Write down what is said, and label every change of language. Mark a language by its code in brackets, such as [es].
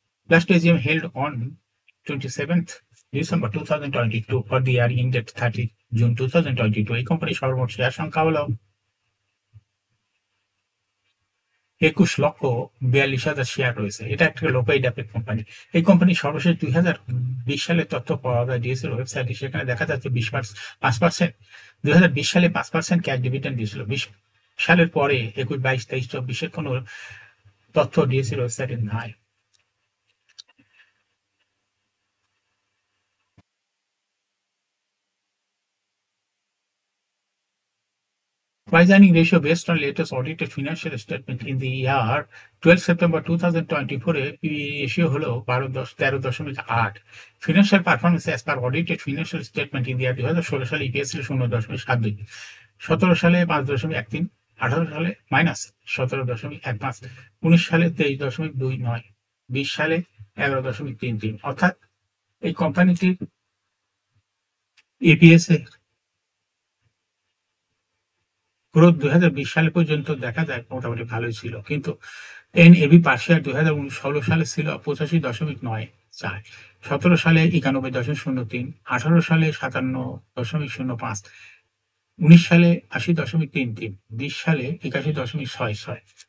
[en] Last AGM held on 27th December 2022 for the year ended 30 June 2022. [bn] এই কোম্পানির সর্বমোট share সংখ্যা হলো 21,42,000 শেয়ার রয়েছে। এটা একটা লোপেইড অ্যাপের কোম্পানি। এই কোম্পানির সর্বশেষ 2020 সালের তথ্য পাওয়া যায় ডিএসইর ওয়েবসাইটে। সেখানে দেখা যাচ্ছে 5%। 2020 সালে 5% ক্যাশ ডিভিডেন্ড দিয়েছিল। 20 সালের পরে 21, 22, 23, 24 কোনো তথ্য ডিএসইর ওয়েবসাইটে নাই। [en] Price earning ratio based on latest audited financial statement in the year 12 September 2024 এ PE ratio হলো 13.8। Financial performance as per audited financial statement in the year 2016 সালে EPS ছিল 0.72, 17 সালে 5.13, 18 সালে -17.15, 19 সালে 23.29, 20 সালে 11.33। [bn] অর্থাৎ এই কোম্পানিটির EPS এর গ্রোথ 2020 সাল পর্যন্ত দেখা যায় মোটামুটি ভালোই ছিল, কিন্তু এনএভি পার শেয়ার 2016 সালে ছিল 85.94, 17 সালে 91.03, 18 সালে 57.05, 19 সালে 80.33, 20 সালে 81.66।